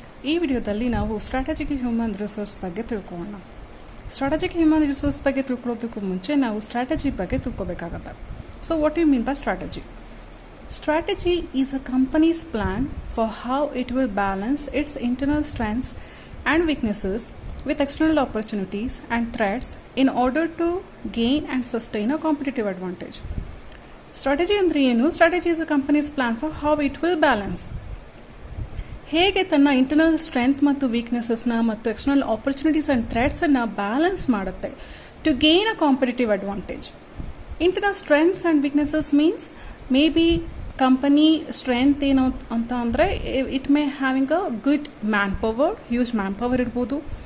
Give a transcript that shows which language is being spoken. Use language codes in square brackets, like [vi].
[kn] ಈ ವಿಡಿಯೋದಲ್ಲಿ ನಾವು ಸ್ಟ್ರಾಟಜಿಕ್ ಹ್ಯೂಮನ್ ರಿಸೋರ್ಸ್ ಬಗ್ಗೆ ತಿಳ್ಕೊಳ್ಳೋಣ. ಸ್ಟ್ರಾಟಜಿಕ್ ಹ್ಯೂಮನ್ ರಿಸೋರ್ಸ್ ಬಗ್ಗೆ ತಿಳ್ಕೊಳ್ಳೋದಕ್ಕೂ ಮುಂಚೆ ನಾವು ಸ್ಟ್ರಾಟಜಿ ಬಗ್ಗೆ ತಿಳ್ಕೊಬೇಕಾಗತ್ತೆ. [en] So what you mean by strategy? Strategy is a company's plan for how it will balance its internal strengths and weaknesses with external opportunities and threats in order to gain and sustain a competitive advantage. [kn] Strategy ಅಂದ್ರೆ ಏನು? [en] Strategy is a company's plan for how it will balance. [kn] ಹೇಗೆ ತನ್ನ internal strength ಮತ್ತು ವೀಕ್ನೆಸಸ್ನ ಮತ್ತು external opportunities and ಥ್ರೆಟ್ಸನ್ನು balance ಮಾಡುತ್ತೆ [en] To gain a competitive advantage. Internal strengths and weaknesses means may be company strength [kn] ಏನು ಅಂತ ಅಂದರೆ [en] it may having a good manpower, huge manpower [kn] ಇರ್ಬೋದು.